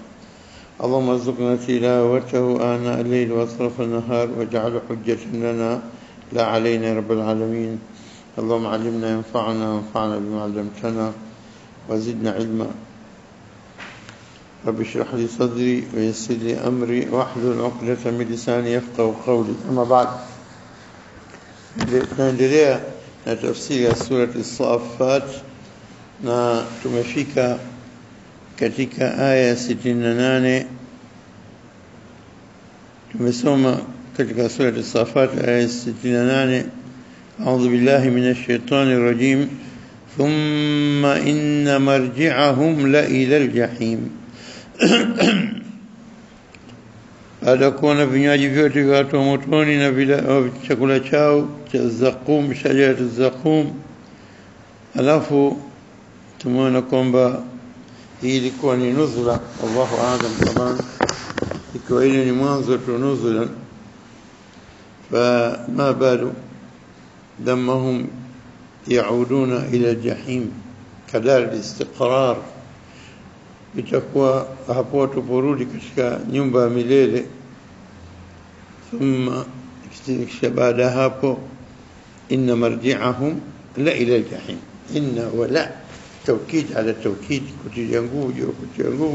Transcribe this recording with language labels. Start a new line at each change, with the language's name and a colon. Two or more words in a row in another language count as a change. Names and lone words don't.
Arabic: اللهم ارزقنا تلاوته آناء الليل وأطراف النهار، واجعله حجة لنا لا علينا يا رب العالمين. اللهم علمنا ينفعنا وانفعنا بما علمتنا وزدنا علما. رب اشرح لي صدري ويسر لي أمري واحلل عقدة من لساني يفقهوا قولي. أما بعد،
Swahili: tunaendelea na tafsiri ya surati As-Saffat na tumefika katika aya 68. tumesoma katika surati As-Saffat aya 68:
Arabic: أعوذ بالله من الشيطان الرجيم، ثم إن مرجعهم لإلى الجحيم.
Swahili: Baada kuona vinywaji vyote vya watu wa motoni na chakula chao cha zaqum,
Arabic: شجرة الزقوم,
Swahili: alafu tumeona kwamba hii ilikuwa ni nuzula,
Arabic: الله أعلم.
Swahili: Taban ikiwa ile ni mwanzo tu nuzula,
Arabic: فما بال دمهم يعودون إلى الجحيم كدار الاستقرار.
Swahili: itakuwa hapo tuporudi katika nyumba ya milele.
Arabic: Thumma
Swahili: kisha baada hapo,
Arabic: إن مرجعهم لإلى الجحيم. إن ولا توكيد على توكيد,
Swahili: kutilia nguvu.